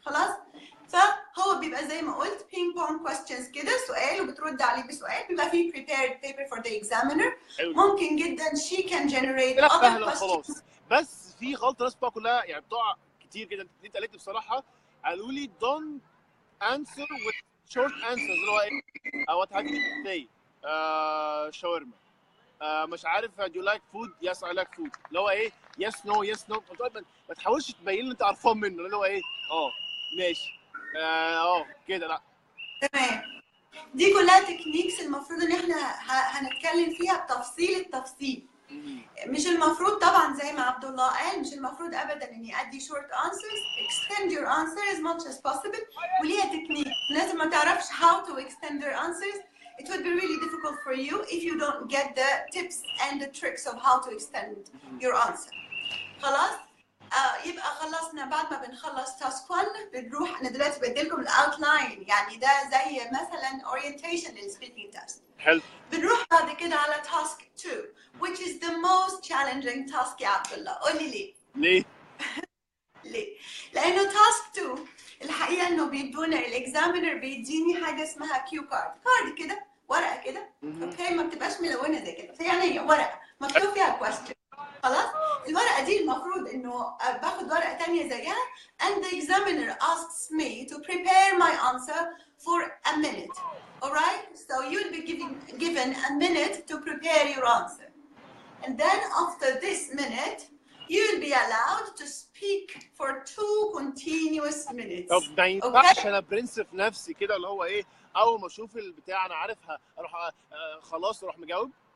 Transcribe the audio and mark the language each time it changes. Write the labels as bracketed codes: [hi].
[ar] خلاص؟ فهو بيبقى زي ما قلت ping pong questions كده، سؤال وبترد عليه بسؤال، بيبقى فيه [en] prepared paper for the examiner. [ar] ممكن جدا [en] she can generate other questions. [ar] بس في غلطة الناس بتوع كلها يعني بتوع كتير جدا. انت قالت بصراحة قالوا لي [en] don't answer with short answers [ar] اللي هو ايه؟ [en] what have you say؟ [ar] شاورما. مش عارف [en] do you like food؟ yes I like food. [ar] اللي هو ايه؟ [en] yes no. [ar] ما تحاولش تبين لي انت قرفان منه، اللي هو ايه؟ ماشي. كده لا. تمام. دي كلها تكنيكس المفروض ان احنا هنتكلم فيها بتفصيل التفصيل. مش المفروض طبعا زي ما عبد الله قال، مش المفروض ابدا اني ادي [en] short answers. extend your answer as much as possible. [ar] وليها تكنيك. الناس ما تعرفش [en] how to extend their answers. It would be really difficult for you if you don't get the tips and the tricks of how to extend your answer. [ar] خلاص؟ يبقى خلصنا. بعد ما بنخلص تاسك 1 بنروح، انا دلوقتي بديلكم الاوتلاين، يعني ده زي مثلا orientation للسبيكينج تيست. حلو. بنروح بعد كده على تاسك 2 [en] which is the most challenging task [ar] يا عبد الله. قول لي ليه؟ ليه؟ لانه تاسك 2 الحقيقه انه بيدونا الاكزامينر بيديني حاجه اسمها كيو كارد كده، ورقه كده، اوكي، ما بتبقاش ملونه زي كده، فيعني هي ورقه مكتوب فيها كويستشن. خلاص؟ الورقة دي المفروض إنه باخد ورقة تانية زيها [en] and the examiner asks me to prepare my answer for a minute. Alright? So you'll be given a minute to prepare your answer. And then after this minute, you'll be allowed to speak for 2 continuous minutes. [ar] طب ما ينفعش أنا برنس في نفسي كده اللي هو إيه؟ أول ما أشوف البتاع أنا عارفها أروح خلاص أروح مجاوب؟